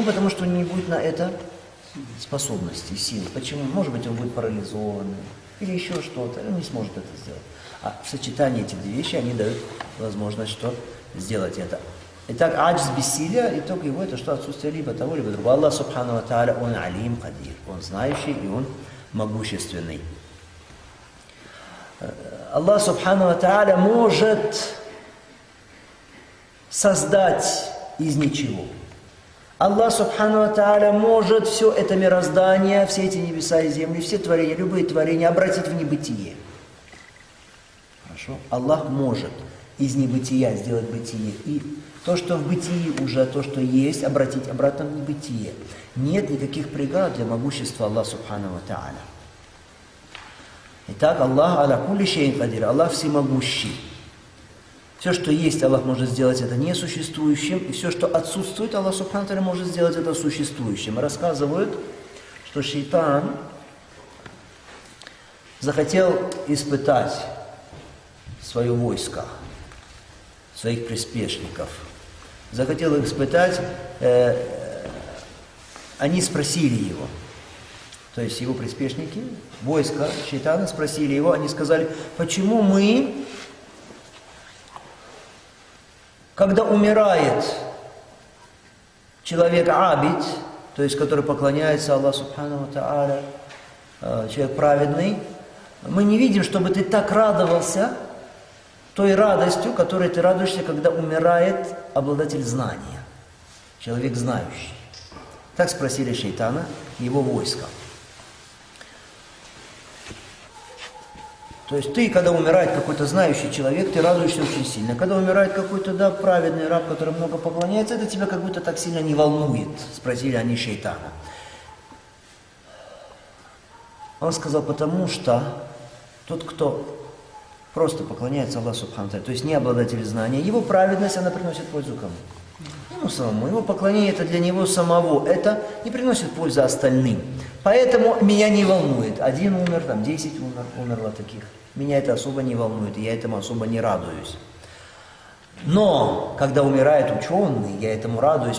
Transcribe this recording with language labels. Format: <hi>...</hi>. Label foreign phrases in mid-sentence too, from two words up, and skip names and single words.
<ru>Потому что он не будет на это способности, силы. Почему? Может быть, он будет парализованным или еще что-то. Он не сможет это сделать. А в сочетании этих две вещи они дают возможность что? Сделать это. Итак, аджз, бессилие, итог его это что? Отсутствие либо того, либо другого.</ru> <ar>الله سبحانه وتعالى, он عليم قدير.</ar> <ru>Он знающий и он могущественный.</ru> <ar>الله سبحانه وتعالى</ar> <ru>может создать из ничего.</ru> <ar>الله سبحانه وتعالى</ar> <ru>может все это мироздание, все эти небеса и земли, все творения, любые творения обратить в небытие. Хорошо? Аллах может из небытия сделать бытие. И то, что в бытии уже, то, что есть, обратить обратно в небытие. Нет никаких преград для могущества</ru> <ar>الله سبحانه وتعالى.</ar> <ru>Итак,</ru> <ar>الله على كل شيء قدير,</ar> <ru>Аллах всемогущий. Все, что есть, Аллах может сделать это несуществующим, и все, что отсутствует,</ru> <ar>الله سبحانه وتعالى</ar> <ru>может сделать это существующим. Рассказывают, что шейтан захотел испытать свое войско, своих приспешников. Захотел их испытать, они спросили его, то есть его приспешники, войско шейтана спросили его, они сказали, почему мы, когда умирает человек абид, то есть который поклоняется</ru> <ar>الله سبحانه وتعالى,</ar> <ru>человек праведный, мы не видим, чтобы ты так радовался той радостью, которой ты радуешься, когда умирает обладатель знания, человек знающий. Так спросили шейтана его войско. То есть ты, когда умирает какой-то знающий человек, ты радуешься очень сильно. Когда умирает какой-то, да, праведный раб, который много поклоняется, это тебя как будто так сильно не волнует, спросили они шейтана. Он сказал, потому что тот, кто просто поклоняется</ru> <ar>الله سبحانه وتعالى,</ar> <ru>то есть не обладатель знания, его праведность, она приносит пользу кому? Ему самому. Его поклонение это для него самого, это не приносит пользы остальным. Поэтому меня не волнует. Один умер, там 10 умерло таких. Меня это особо не волнует, и я этому особо не радуюсь. Но, когда умирает ученый, я этому радуюсь.</ru>